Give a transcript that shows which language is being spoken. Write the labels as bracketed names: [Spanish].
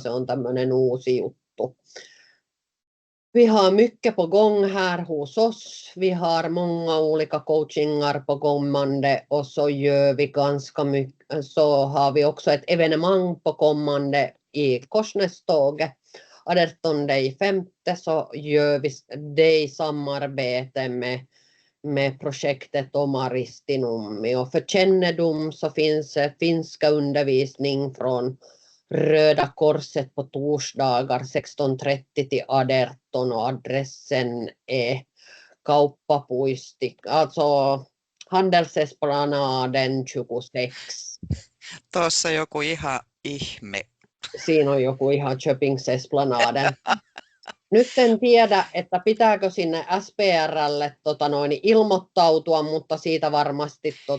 [Finnish] Se on tämmöinen uusi juttu. [Swedish] Vi har mycket på gång här hos oss. Vi har många olika coachingar på kommande och så gör vi ganska mycket. Så har vi också ett evenemang på kommande i Korsnäståget. 18.5. så gör vi det i samarbete med projektet Omaristinummi. Och för kännedom så finns finska undervisning från Röda Korset på torsdagar 16.30–18 och adressen är Kauppapuisti, alltså Handelsesplanaden 26. [Finnish] Tuossa joku ihan ihme. Siinä on joku ihan Köpingsesplanaden. Nyt en tiedä, että pitääkö sinne SPR:lle ilmoittautua, mutta siitä varmasti